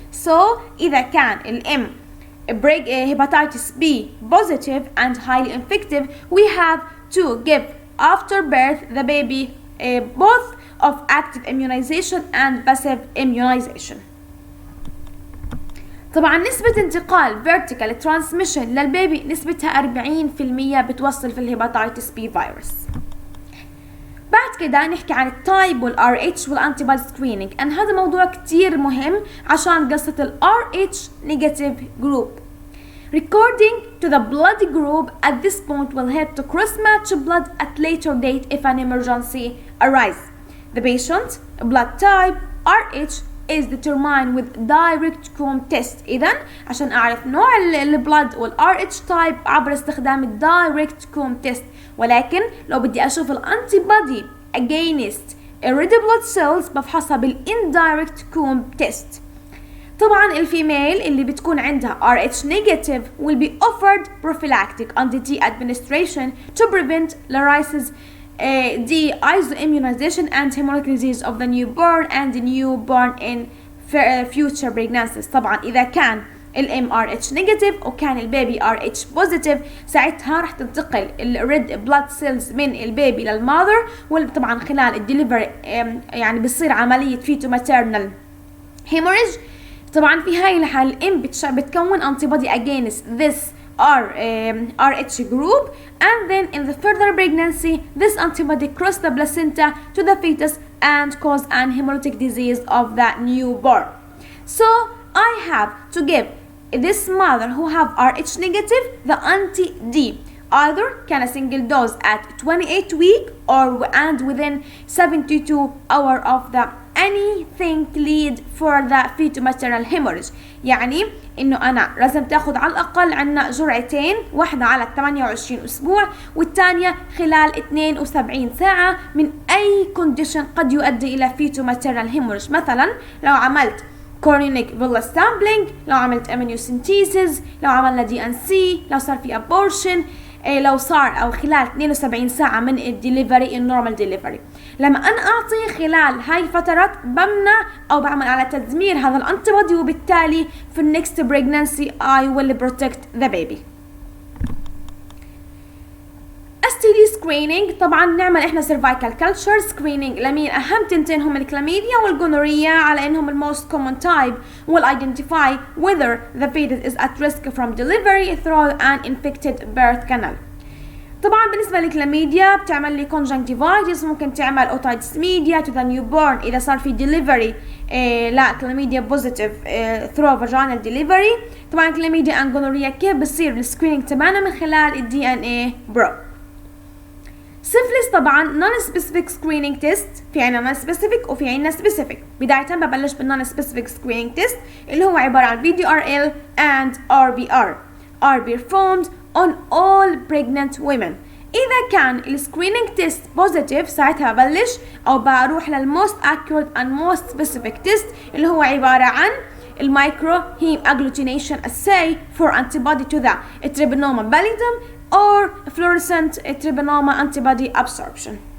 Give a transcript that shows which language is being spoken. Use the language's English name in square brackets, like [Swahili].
[English] So [Arabic] إذا كان ال [English] M hepatitis B positive and highly infective we have to give after birth the baby both of active immunization and passive immunization. [Arabic] طبعا نسبة انتقال vertical transmission للبيبي نسبتها 40% بتوصل في الهيباتيتس B فيروس. بعد كده نحكي عن التايب والRH والانتيبودي سكرينينج and هذا موضوع كتير مهم عشان قصة الRH negative group. [English] Recording to the blood group at this point will help to cross-match blood at later date if an emergency arises. The patient's blood type RH is determined with direct comb test. [Arabic] إذن عشان أعرف نوع البلد والRH type عبر استخدام direct comb test. ولكن لو بدي أشوف الانتيبودي [English] against red blood cells [Arabic] بفحصها بالindirect comb test. طبعا الفيميل اللي بتكون عندها [English] RH negative will be offered prophylactic anti-T administration to prevent lysis the isoimmunization and hemolytic disease of the newborn and the newborn in future pregnancies. [Arabic] طبعا إذا كان ال MRH negative وكان البيبي RH positive ساعتها راح تنتقل الريد بلاد سيلز من البيبي للماذر وطبعا خلال الدليفري يعني بتصير عملية فيتو ماتيرنال hemorrhage. طبعا في هاي الحالة الام بتكون [English] antibody against this RH group and then in the further pregnancy this antibody cross the placenta to the fetus and cause an hemolytic disease of the newborn. So I have to give this mother who have RH negative the anti-D either can a single dose at 28 week or and within 72 hours of the anything lead for the fetal-maternal hemorrhage. [Arabic] يعني انه انا لازم تاخذ على الاقل عنا جرعتين واحدة على 28 اسبوع والثانية خلال 72 ساعة من اي كونديشن قد يؤدي الى fetal-maternal hemorrhage. مثلا لو عملت chorionic villus sampling لو عملت amniocentesis لو عملنا DNC لو صار في abortion لو صار او خلال 72 ساعة من الدليفري النورمال دليفري. لما انا اعطي خلال هاي الفترات بمنع او بعمل على تدمير هذا الانتيبودي وبالتالي في النكست pregnancy [English] I will protect the baby. STD screening [Arabic] طبعا نعمل احنا [English] cervical culture screening [Arabic] لمين اهم تنتين هم الكلاميديا والجونوريا على انهم الموست [English] common type will identify whether the fetus is at risk from delivery through an infected birth canal. [Arabic] طبعا بالنسبة للكلاميديا بتعمل لي conjunctivitis، ممكن تعمل [English] otitis media to the newborn [Arabic] إذا صار في delivery لا كلاميديا positive through vaginal delivery. طبعا كلاميديا and gonorrhea كيف بصير السكرينينج تبعنا؟ من خلال ال DNA probe. سيفلس طبعا non specific screening test، في عنا non specific وفي عنا specific. [English] بداية ببلش بالnon specific screening test [Arabic] اللي هو عبارة عن [English] VDRL and RBR are performed on all pregnant women. [Arabic] إذا كان السكرينينج تيست بوزيتيف ساعتها ببلش أو بروح للموست accurate and most specific test اللي هو عبارة عن المايكرو هيم [English] agglutination assay for antibody to the Treponema pallidum or fluorescent Treponema antibody absorption.